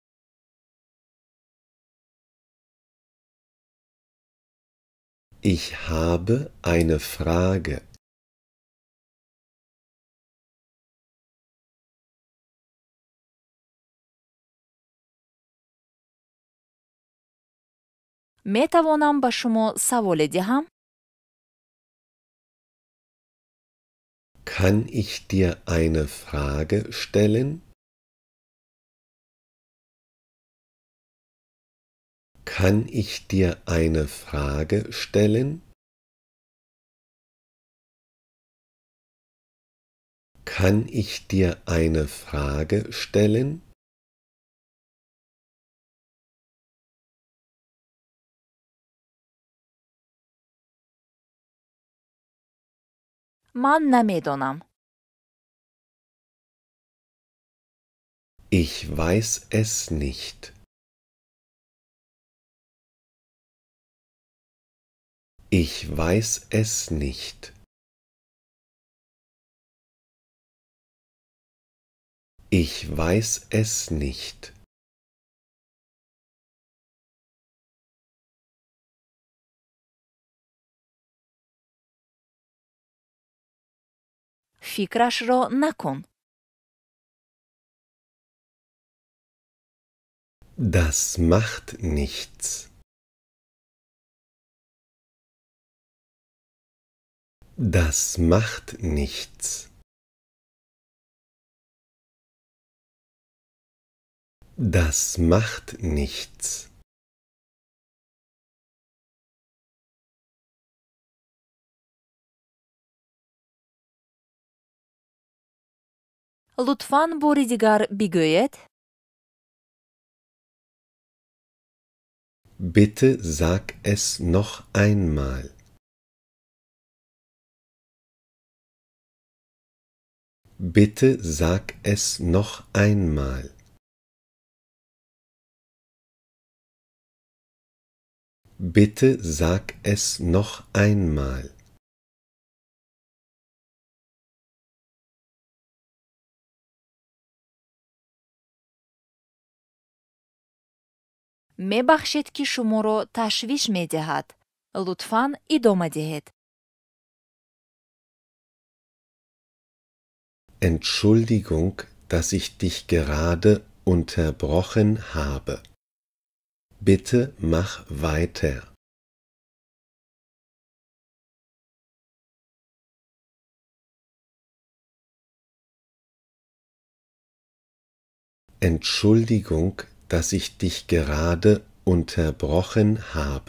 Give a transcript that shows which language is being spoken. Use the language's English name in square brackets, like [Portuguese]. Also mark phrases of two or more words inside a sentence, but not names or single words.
[German] Ich habe eine Frage. [Tajik] метавонам ба шумо саволе диҳам? [German] Kann ich dir eine Frage stellen? Kann ich dir eine Frage stellen? Kann ich dir eine Frage stellen? [Tajik] ман намедонам. [German] Ich weiß es nicht. Ich weiß es nicht. Ich weiß es nicht. [Tajik] фикрашро накун. [German] Das macht nichts. Das macht nichts. Das macht nichts. [Tajik] лутфан бори дигар бигӯед? [German] Bitte sag es noch einmal. Bitte sag es noch einmal. Bitte sag es noch einmal. [Tajik] мебахшед ки шуморо ташвиш медиҳад. лутфан идома диҳед. [German] Entschuldigung, dass ich dich gerade unterbrochen habe. Bitte mach weiter. Entschuldigung, dass ich dich gerade unterbrochen habe.